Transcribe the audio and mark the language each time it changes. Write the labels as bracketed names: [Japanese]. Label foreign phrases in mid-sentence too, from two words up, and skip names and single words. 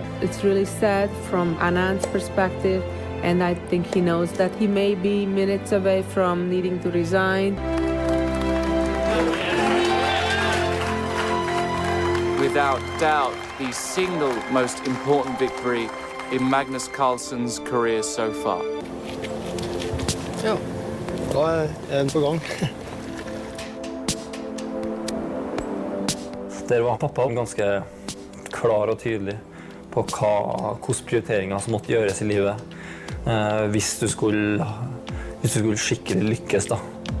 [English] It's really sad from Anand's perspective, and I think he knows that he may be minutes away from needing to resign. Without doubt, the single most important victory in Magnus Carlsen's career so far. [Norwegian] Ja, da en på gang. Der var pappa ganske klar og tydelig på hvilke prioriteringer som måtte gjøres I livet hvis du skulle skikkelig lykkes da.